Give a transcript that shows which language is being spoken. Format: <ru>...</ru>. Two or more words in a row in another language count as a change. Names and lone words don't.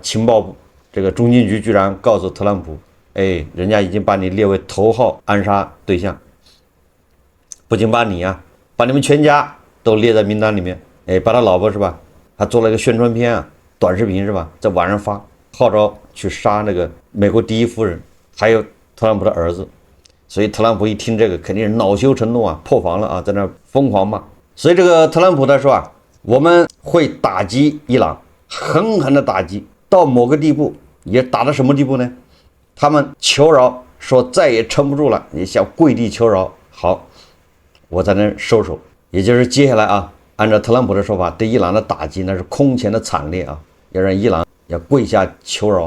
<zh>情報部這個中情局居然告訴特朗普，哎，人家已經把你列為頭號暗殺對象，不僅把你把你們全家都列在名單裡面，哎，把他老婆是吧，還做了一個宣傳片短視頻是吧，在網上發，號召去殺那個美國第一夫人，還有特朗普的兒子。所以特朗普一聽這個，肯定是惱羞成怒破防了在那瘋狂罵。所以這個特朗普他說我們會打擊伊朗，狠狠的打擊，到某個地步，也打到什麼地步呢？他們求饒，說再也撐不住了，也想跪地求饒。好， 我才能收手。也就是接下来啊，按照特朗普的说法，对伊朗的打擊那是空前的惨烈啊，要让伊朗要跪下求饒。</zh>